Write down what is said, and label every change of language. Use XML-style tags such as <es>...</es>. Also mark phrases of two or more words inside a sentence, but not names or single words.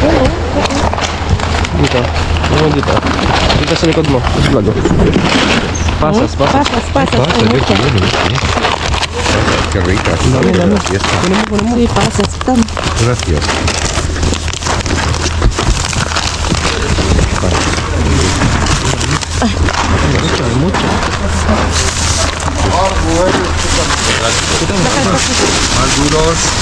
<tl>Dito. Ano dito? Dito sa likod mo. Sa vlog.</tl> <es>Pasas, pasas. Pasas. Pasa, Hay de muchas. bueno, Qué rica. Gracias. Sí, pasas. Están. Gracias. Más duros.</es>